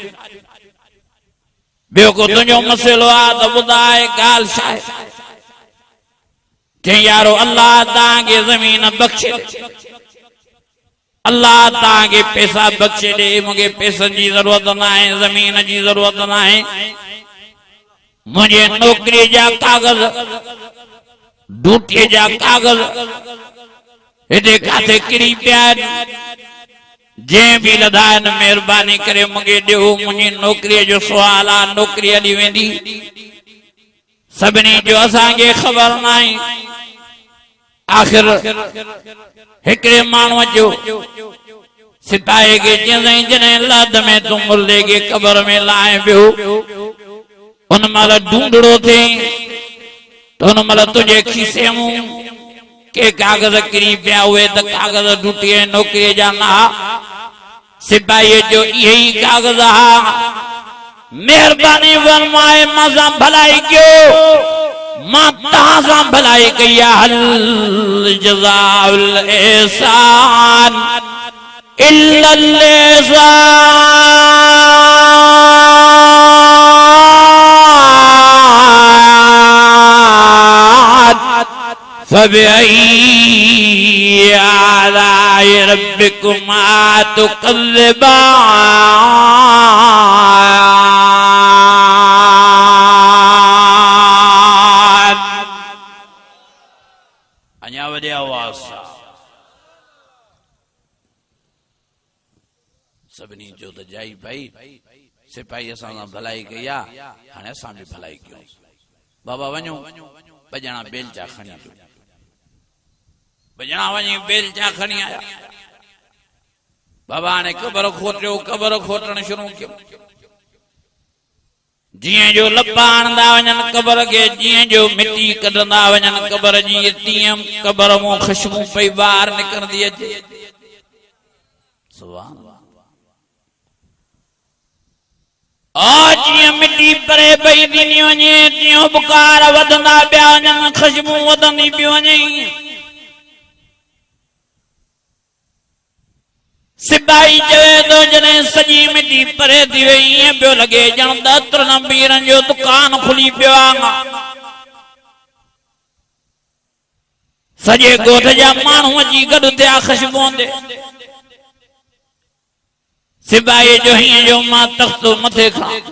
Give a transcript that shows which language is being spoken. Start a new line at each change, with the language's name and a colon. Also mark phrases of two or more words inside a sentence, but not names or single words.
Sindhi: ॿियो को तुंहिंजो मसइलो आहे त ॿुधाए ॻाल्हि छा आहे चई यारो अल्लाह तव्हांखे ज़मीन बख़्शे ॾे अल्लाह तव्हांखे पैसा बख़्शे ॾे मूंखे पैसनि जी ज़रूरत न आहे ज़मीन जी ज़रूरत न आहे मुझे नौकरी जा कागज ड्यूटी जा कागज हेॾे काथे किरी पिया आहिनि जंहिं बि लधाइनि महिरबानी करे मूंखे ॾियो मुंहिंजी नौकरीअ जो सुवाल आहे नौकरी हली वेंदी सभिनी जो असांखे ख़बर न आहे आखिर हिकड़े माण्हूअ जो सिपाही के चयईं जॾहिं लाद में तूं मुर्दे के कबर में लाए पियो उन महिल ढूंढड़ो थिए तो उन महिल तुझे खीसे मूं के कागज किरी पिया हुए त कागज टूटी नौकरी जा ना सिपाही जो यही कागज हा मेहरबानी फरमाए मां भलाई कयो मां तहां सां भलाई कई
Arabic: هل جزاء الإحسان إلا الإحسان فبأي آلاء ربكما تكذبان
Sindhi: अञा वॾे आवाज़ सां सभिनी जो त जाई भाई सिपाही असां सां भलाई कई आहे हाणे असां बि भलाई कयूं बाबा वञो बॼणा बेलचा खणी अचो बॼणा वञी बेलचा खणी आया बाबा ने कबर खोटियो कबर खोटण शुरू कयो जिए जो लपा आणंदा वञनि कबर के जिए जो मिट्टी कढंदा वञनि कबर जी तीअं कबर मो खुशबू पई बाहर निकरंदी अचे सुभान अल्लाह जिए मिट्टी परे पई थी वञे तीअं बुकार वधंदा पिया वञनि खुशबू वधंदी पई वञे सिपाही चवे तो जॾहिं सॼी मिट्टी परे थी वई ईअं पियो लॻे ॼण दस्तरनि पीरनि जो दुकान खुली पियो आहे सॼे ॻोठ जा माण्हू अची गॾु थिया ख़ुशबूअ ते सिपाही जो हीअं जो मां तख़्तो मथे खां